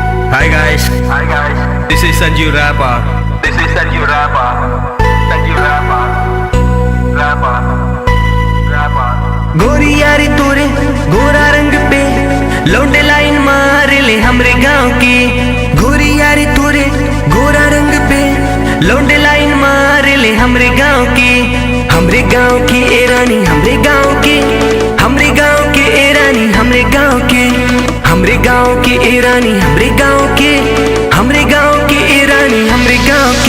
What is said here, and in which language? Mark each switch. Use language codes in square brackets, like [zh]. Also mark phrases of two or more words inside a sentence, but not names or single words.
[en] Hi guys. Hi guys. This is Sanju Rapper. This is Sanju Rapper. Sanju Rapper. Rapper. Rapper. [bho] गोरी यारी तोरे गोरा रंग पे लौंडे लाइन मार ले हमरे गांव की। गोरी यारी तोरे गोरा रंग पे लौंडे लाइन मार ले हमरे गांव की। हमरे गांव की ए रानी हमरे गांव की, हमरे गांव की ए रानी हमरे गांव की, हमरे गांव की ए रानी हमरे गांव की, हमरे गांव की ए रानी हमरे गांव की।